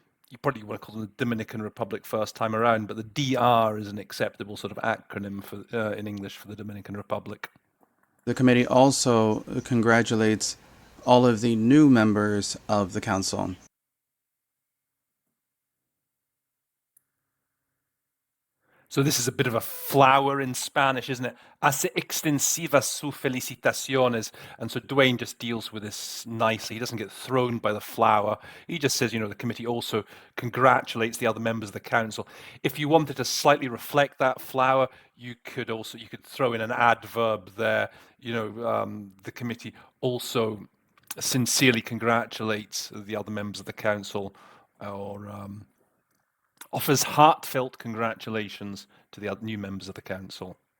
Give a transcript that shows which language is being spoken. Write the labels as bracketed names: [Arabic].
[English] You probably want to call them the Dominican Republic first time around, but the DR is an acceptable sort of acronym for in English for the Dominican Republic. The committee also congratulates all of the new members of the council. So this is a bit of a flower in Spanish, isn't it? [Spanish] Hace extensivas sus felicitaciones. [English] And so Dwayne just deals with this nicely. He doesn't get thrown by the flower. He just says, the committee also congratulates the other members of the council. If you wanted to slightly reflect that flower, you could throw in an adverb there. The committee also sincerely congratulates the other members of the council, or offers heartfelt congratulations to the new members of the council.